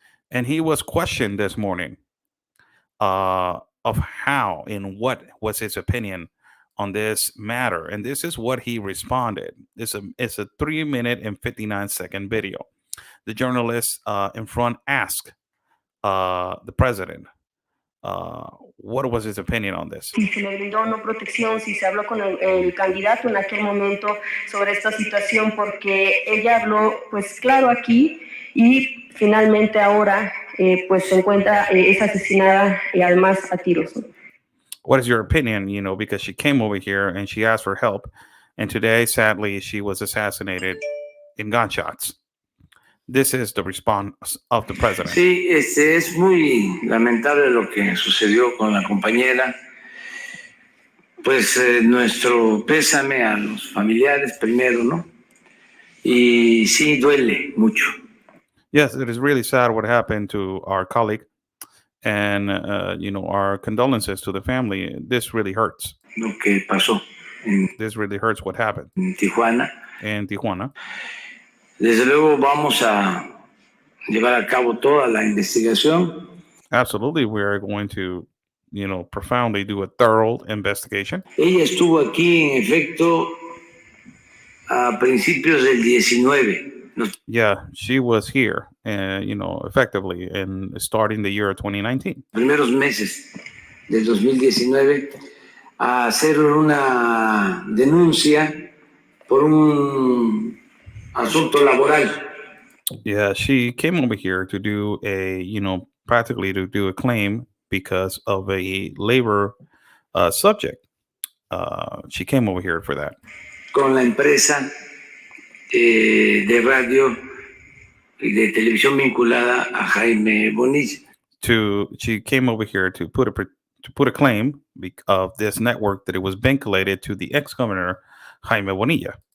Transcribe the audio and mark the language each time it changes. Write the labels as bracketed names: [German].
[English] And he was questioned this morning of how and what was his opinion on this matter. And this is what he responded. It's a 3-minute and 59-second video. The journalist in front asked the president what was his opinion on this. [Spanish] Si se le brindó no protección, si se habló con el candidato en aquel momento sobre esta situación, porque ella habló pues claro aquí y finalmente ahora pues se encuentra es asesinada y además a tiros. [English] What is your opinion? Because she came over here and she asked for help, and today, sadly, she was assassinated in gunshots. This is the response of the president. [Spanish] Sí, es muy lamentable lo que sucedió con la compañera. Pues nuestro pésame a los familiares primero, ¿no? Y sí, duele mucho. [English] Yes, it is really sad what happened to our colleague, and our condolences to the family. This really hurts. [Spanish] Lo que pasó [English] This really hurts what happened [Spanish] en Tijuana. [English] in Tijuana. [Spanish] Desde luego vamos a llevar a cabo toda la investigación. [English] Absolutely, we're going to, profoundly do a thorough investigation. [Spanish] Ella estuvo aquí, en efecto, a principios del 19. [English] Yeah, she was here, effectively, and starting the year 2019. [Spanish] Primeros meses del 2019, a hacer una denuncia por un asunto laboral. [English] Yeah, she came over here to do practically to do a claim because of a labor subject. She came over here for that. [Spanish] Con la empresa de radio y de televisión vinculada a Jaime Bonilla. [English] She came over here to put a claim of this network that it was vinculated to the ex-governor Jaime Bonilla.